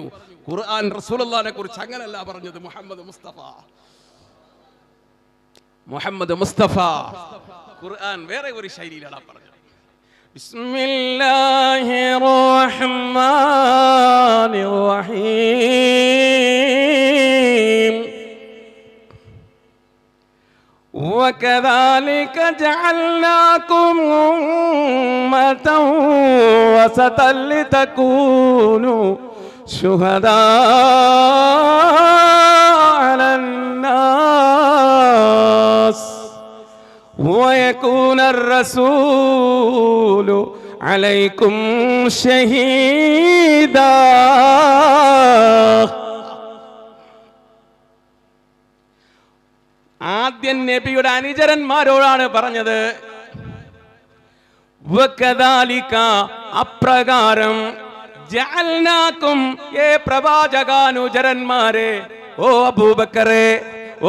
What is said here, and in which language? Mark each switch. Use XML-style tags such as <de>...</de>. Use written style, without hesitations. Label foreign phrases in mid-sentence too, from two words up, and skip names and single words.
<ml>ഖുർആൻ റസൂലുള്ളാഹിനെ കുറിച്ച് അങ്ങനല്ല പറഞ്ഞത്. മുഹമ്മദ് മുസ്തഫ ഖുർആൻ വേറെ ഒരു ശൈലിയിലാണ് പറഞ്ഞത്.</ml> <ar>بسم الله الرحمن الرحيم وكذلك جعلناكم أمة وسطا لتكونوا شهداء على الناس ويكون الرسول عليكم شهيدا.</ar> <ml>ആദ്യം നബിയുടെ അനുചരന്മാരോടാണ് പറഞ്ഞത്. വകദാലിക അപ്രകാരം ജഅൽനാകും ഏ പ്രവാചകാനുചരന്മാരെ, ഓ അബൂബക്കറെ, ഓ</ml>